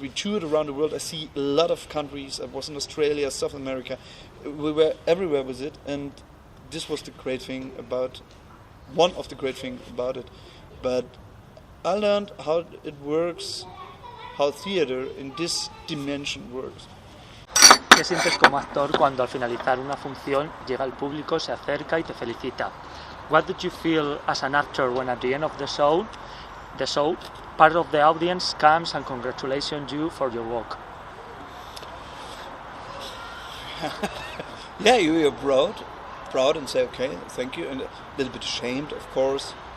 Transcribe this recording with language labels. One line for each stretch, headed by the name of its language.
English: We toured around the world. I see a lot of countries. I was in Australia, South America. We were everywhere with it, and this was the great thing about one of the great things about it. But I learned how it works, how theater in this dimension works.
Spanish: ¿Qué sientes como actor cuando al finalizar una función llega el público, se acerca y te felicita?
English: What did you feel as an actor when at the end of the show, part of the audience comes and congratulates you for your work? Yeah, you're proud and say, okay, thank you, and a little bit ashamed, of course.